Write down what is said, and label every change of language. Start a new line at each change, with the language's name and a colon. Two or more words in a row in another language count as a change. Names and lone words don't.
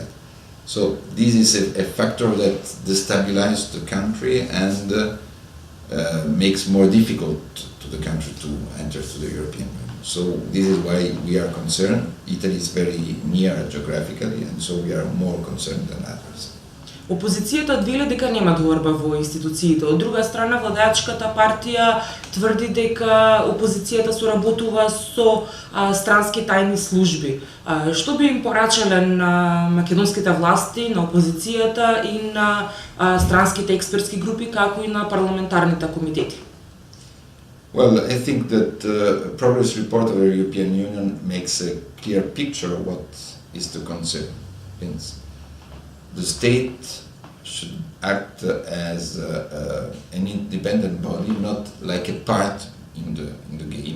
English: So this is a factor that destabilizes the country and makes more difficult to the country to enter to the European Union. So this is why we are concerned. Italy is very near geographically, and so we are more concerned than others.
Macedonian: Опозицијата веле дека нема доверба во институциите. Од друга страна, владеачката партија тврди дека опозицијата соработува со странски тајни служби. Што би им порачале на македонските власти, на опозицијата и на странските експертски групи, како и на парламентарните комитети?
English: Well, I think that the progress report of the European Union makes a clear picture of what is the concern. The state should act as an independent body, not like a part in the game.